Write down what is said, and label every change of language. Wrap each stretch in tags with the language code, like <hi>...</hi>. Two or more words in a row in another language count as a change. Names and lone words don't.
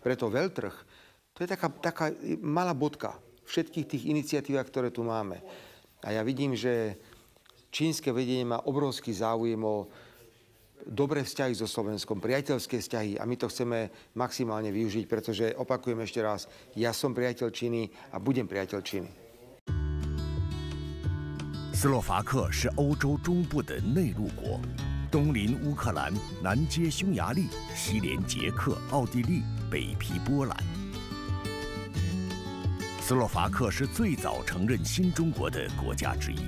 <sk>Preto veľtrh, to je taká malá bodka všetkých tých iniciatívach, ktoré tu máme. A ja vidím, že čínske vedenie má obrovský záujem o dobré vzťahy so Slovenskom, priateľské vzťahy a my to chceme maximálne využiť, pretože opakujem ešte raz, ja som priateľ Číny a budem priateľ Číny.</sk> <zh>斯洛伐克是欧洲中部的内陆国，东临乌克兰，南接匈牙利，西连捷克、奥地利，北毗波兰。斯洛伐克是最早承认新中国的国家之一。</zh>